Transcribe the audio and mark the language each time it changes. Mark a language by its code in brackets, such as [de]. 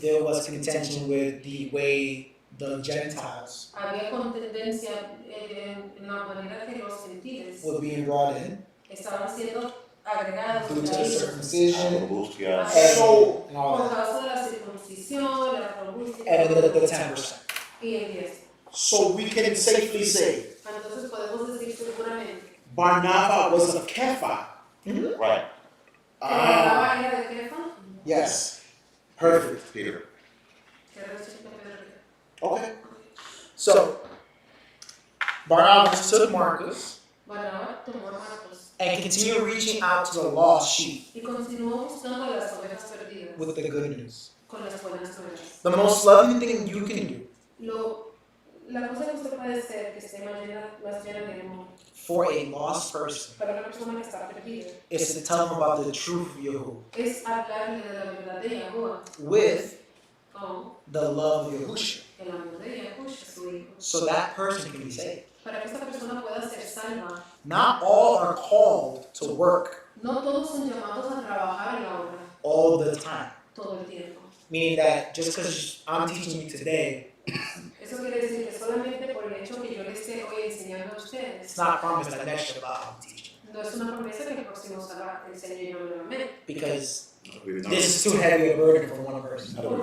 [en] there was contention with the way the Gentiles [es] había contendencia en la manera que los gentiles [en] were being brought in [es] estaban siendo agregados [en] due to the [es] traídos, [en] circumcision [es] Búsqueda. [en] So, and all [es] por [en] that, [es] causa de la circuncisión, la robustia [en] and the 10%. [es] y el 10. [en] so we can safely say [es] Entonces podemos decir seguramente [en] Barnabas was a Kepha. Right. [es] que Barnabas era de Kefa, [en] Yes. Perfect. Peter. [es] que era de Pedro. [en] Okay. So Barnabas took Marcus [es] Barnabas tomó a Marcos [en] and continued reaching out to the lost sheep [es] y continuó buscando a las ovejas perdidas [en] with the good news. [es] con las buenas nuevas. [en] The most loving thing you can do [es] La cosa que usted puede hacer que esté más llena de amor [en] for a lost person [es] para una persona que está perdida [en] is to tell them about the truth of Yahuwah [es] es hablarle de la verdad de Yahuwah [en] with [es] con [en] the love of Yahushua, [es] el amor de Yahuwah, su hijo, [en] so that person can be saved. [es] para que esta persona pueda ser salva. [en] Not all are called to work [es] No todos son llamados a trabajar en la obra [en] all the time. [es] todo el tiempo. [en] Meaning that just because I'm teaching you today, [es] Eso quiere decir que solamente por el hecho que yo les esté hoy enseñando a ustedes, [en] it's not promised that next Shabbat I'll teach you. [es] no es una promesa que el próximo sábado enseñe yo nuevamente. [en] Because We've this is too heavy a burden for one person.